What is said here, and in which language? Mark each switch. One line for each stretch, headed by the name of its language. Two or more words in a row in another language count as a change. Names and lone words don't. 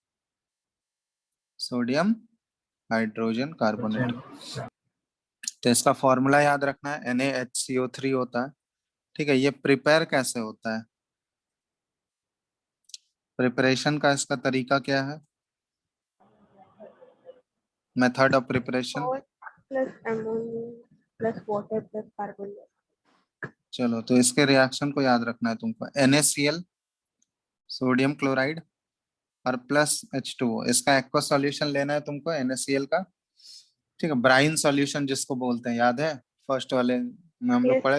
English: sodium hydrogen carbonate.
Hindi: तो इसका फॉर्मूला याद रखना है, NaHCO3 होता है। ठीक है, ये प्रिपेयर कैसे होता है, प्रिपरेशन का इसका तरीका क्या है,
English: method of preparation? Salt plus ammonia plus water plus carbon dioxide.
Hindi: चलो, तो इसके रिएक्शन को याद रखना है तुमको। NaCl,
English: sodium chloride,
Hindi: और प्लस H2O, इसका
English: aqua solution
Hindi: लेना है तुमको NaCl का। ठीक है,
English: brine solution
Hindi: जिसको बोलते हैं, याद है फर्स्ट वाले में हम लोग